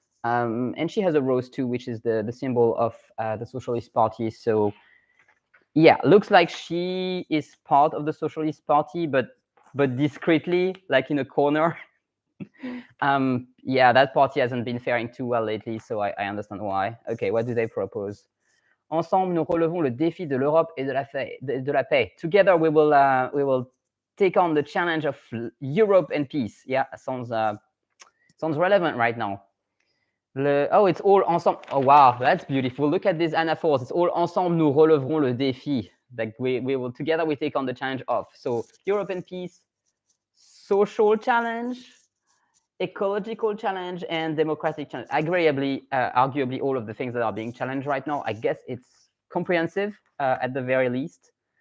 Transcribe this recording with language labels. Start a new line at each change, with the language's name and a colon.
English: And she has a rose too, which is the symbol of the Socialist Party. So yeah, looks like she is part of the Socialist Party, but discreetly, like in a corner. Yeah, that party hasn't been faring too well lately, so I understand why. Okay, what do they propose?
French: Ensemble, nous relevons le défi de l'Europe et de la paix.
English: Together, we will take on the challenge of Europe and peace. Yeah, sounds relevant right now. It's all ensemble. Oh, wow, that's beautiful. Look at this anaphors. It's all
French: ensemble, nous relèverons le défi.
English: Like we will together, we take on the challenge of. So Europe and peace, social challenge, ecological challenge, and democratic challenge. Arguably, all of the things that are being challenged right now. I guess it's comprehensive at the very least.